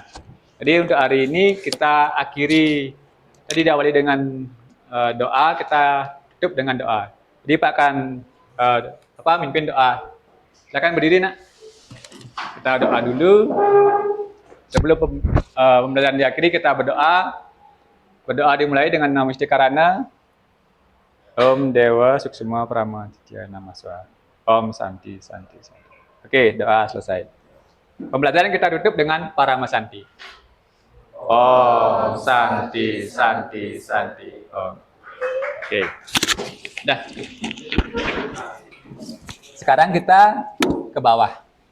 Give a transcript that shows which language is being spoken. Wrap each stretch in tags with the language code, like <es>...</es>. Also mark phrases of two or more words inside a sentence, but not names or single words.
<id>Jadi untuk hari ini kita akhiri, tadi diawali dengan doa, kita tutup dengan doa. Jadi Pak akan mimpin doa. Silakan berdiri, Nak. Kita doa dulu. Sebelum pembelajaran diakhiri, kita berdoa. Berdoa dimulai dengan nama istikarana.</id> <sa>Om Dewa Suksuma Pramaditya Namaswa. Om Santi Santi Santi.</sa> <id>Oke, doa selesai. Pembelajaran kita tutup dengan Paramasanti.</id> <sa>Om Santi Santi Santi. Om.</sa> <id>Oke. Dah. Sekarang kita ke bawah.</id>